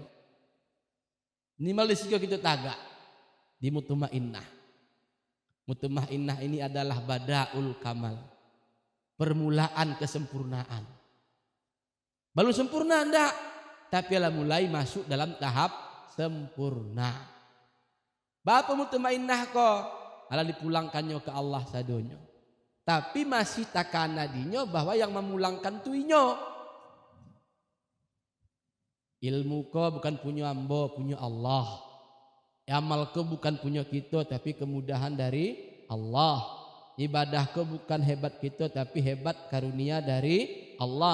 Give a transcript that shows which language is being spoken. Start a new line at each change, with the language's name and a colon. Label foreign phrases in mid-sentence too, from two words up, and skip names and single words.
Indonesian: Minimal di situ kita tagak di mutmainnah. Mutmainnah ini adalah
Arabic: badaul kamal,
Indonesian: permulaan kesempurnaan. Belum sempurna enggak, tapi lah mulai masuk dalam tahap sempurna.
Minangkabau: Bapa mutmainnah kok ala dipulangkannya ke Allah sadonyo. Tapi masih takana dinyo bahwa yang memulangkan tuinyo. Ilmu ko bukan punya ambo, punya Allah.
Indonesian: Amal ko bukan punya kita, tapi kemudahan dari Allah. Ibadah ko bukan hebat kita, tapi hebat karunia dari Allah.